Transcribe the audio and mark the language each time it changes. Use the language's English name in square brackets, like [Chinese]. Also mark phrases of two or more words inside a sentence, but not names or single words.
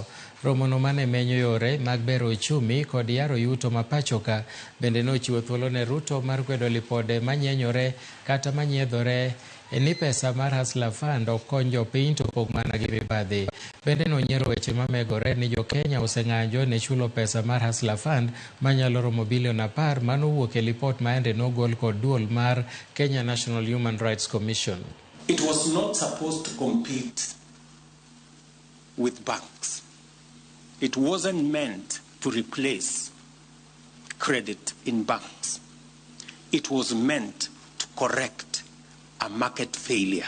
[Luo (Kenya and Tanzania)] Romo no mane menyo yore mag bero uchumi kod yaro yuto ma pacho ka bende nochiwo thuolo ne Ruto mar kwedo lipode manyenyore kata manyiedhore ni pesa mar Hustler Fund okony jopiny to pok mana gi mibadhi. Bende nonyiero weche mamegore ni jo Kenya oseng'anjo ne chulo pesa mar Hustler Fund manyalo romo bilion 10 manowuok e lipot maende nogol kod duol mar Kenya National Human Rights Commission. [English] It was not supposed to compete with banks. It wasn't meant to replace credit in banks. It was meant to correct a market failure.